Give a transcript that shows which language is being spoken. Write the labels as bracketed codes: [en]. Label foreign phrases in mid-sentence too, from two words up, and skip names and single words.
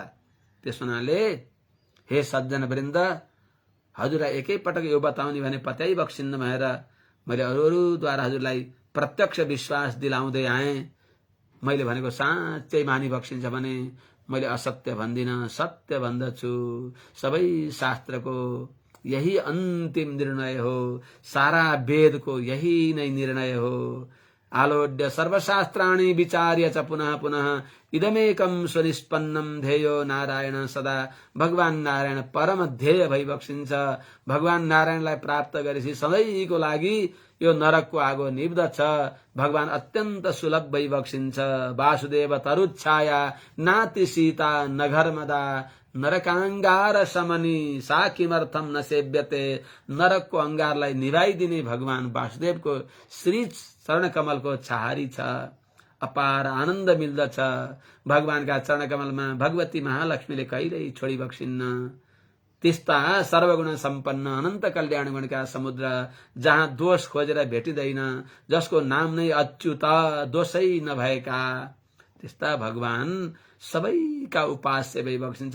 [ne] त्यस हुनाले हे सज्जन वृन्द, हजुरलाई एकैपटक यो बताउने भने पत्याइ बक्सिन्न भएर मैले अरूद्वारा हजुरलाई प्रत्यक्ष विश्वास दिलाउँदै आएँ। मैले भनेको साँच्चै मानि बक्सिन्छ भने मैले असत्य भन्दिनँ, सत्य भन्दछु। सबै शास्त्रको यही अन्तिम निर्णय हो, सारा वेदको यही नै निर्णय हो। [sa] आलोड्य सर्वशास्त्राणि विचार्य च पुनः पुनः इदमेकं सुनिष्पन्नं ध्येयो नारायण सदा। [ne] भगवान नारायण परम ध्येय भई बक्सिन्छ। भगवान नारायणलाई प्राप्त गरेपछि सधैँको लागि यो नरकको आगो निब्दछ। भगवान अत्यन्त सुलभ भई बक्सिन्छ। [sa] वासुदेव तरुच्छाया नाति सीता नघर्मदा नरकांगार समनी सा किमर्थम न सेव्यते। [ne] नरकको अंगारलाई निभाइदिने भगवान वासुदेवको श्री चरण कमलको छहारी छ। अपार आनन्द मिल्दछ। भगवानका चरण कमलमा भगवती महालक्ष्मीले कहिल्यै छोडी बक्सिन्न। त्यस्ता सर्वगुण सम्पन्न अनन्त कल्याण गुणका समुद्र, जहाँ दोष खोजेर भेटिँदैन, जसको नाम नै अच्युत, दोषै नभएका, त्यस्ता भगवान सबैका उपास्य भई बक्सिन्छ।